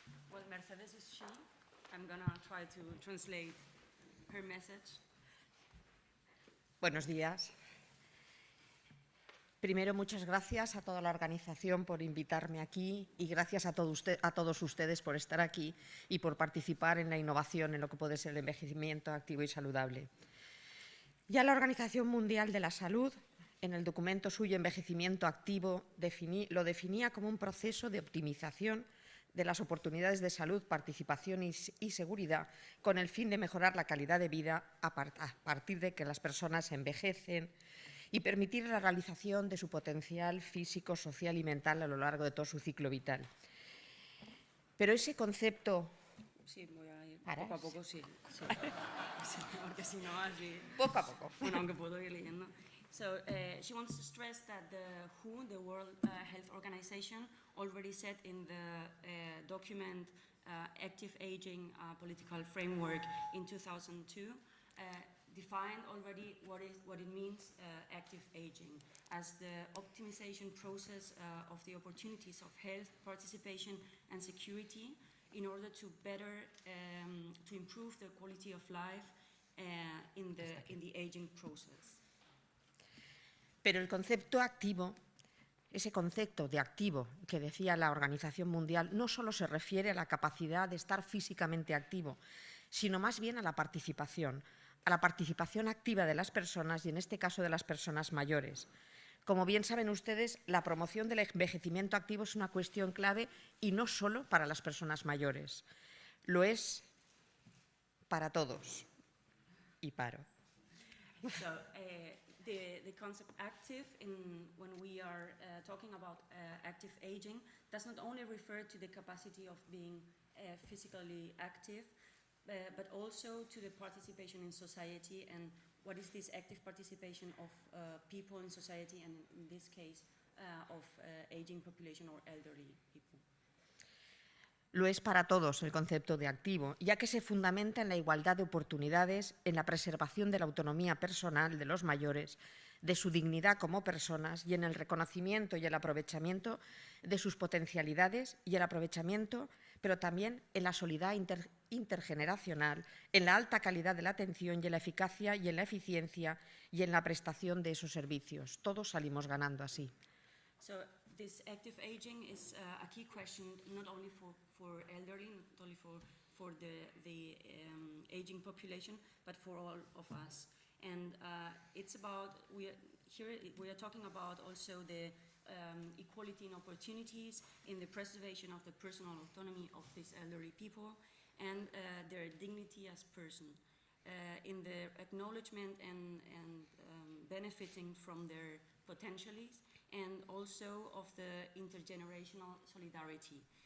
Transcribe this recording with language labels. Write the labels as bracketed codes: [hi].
[en] Well, Mercedes is she. I'm gonna try to translate her message. [es] Buenos días. Primero, muchas gracias a toda la organización por invitarme aquí y gracias a todos ustedes por estar aquí y por participar en la innovación en lo que puede ser el envejecimiento activo y saludable. Ya la Organización Mundial de la Salud, en el documento suyo Envejecimiento Activo, lo definía como un proceso de optimización de las oportunidades de salud, participación y seguridad con el fin de mejorar la calidad de vida a partir de que las personas envejecen y permitir la realización de su potencial físico, social y mental a lo largo de todo su ciclo vital. Pero ese concepto... Sí, voy a ir poco a poco, sí. Porque si no, así... Poco a poco. Bueno, aunque puedo ir leyendo. [en] So, she wants to stress that the WHO, the World Health Organization, already said in the document Active Aging Political Framework in 2002, defined already what it means active aging as the optimization process of the opportunities of health, participation and security in order to better to improve the quality of life in the aging process. [es] Pero el concepto activo, ese concepto de activo que decía la Organización Mundial, no solo se refiere a la capacidad de estar físicamente activo, sino más bien a la participación activa de las personas y en este caso de las personas mayores. Como bien saben ustedes, la promoción del envejecimiento activo es una cuestión clave y no solo para las personas mayores, lo es para todos. Y paro. [en] So, the concept active, when we are talking about active aging, does not only refer to the capacity of being physically active, but also to the participation in society and what is this active participation of people in society and in this case of aging population or elderly people. [es] Lo es para todos el concepto de activo, ya que se fundamenta en la igualdad de oportunidades, en la preservación de la autonomía personal de los mayores, de su dignidad como personas y en el reconocimiento y el aprovechamiento de sus potencialidades y el aprovechamiento, pero también en la solidaridad intergeneracional, en la alta calidad de la atención y en la eficacia y en la eficiencia y en la prestación de esos servicios. Todos salimos ganando así. [en] So, this active aging is a key question not only for elderly, not only for the aging population, but for all of us. And it's about, we are talking about also the equality in opportunities, in the preservation of the personal autonomy of these elderly people and their dignity as person, in the acknowledgement and benefiting from their potentialities, and also of the intergenerational solidarity.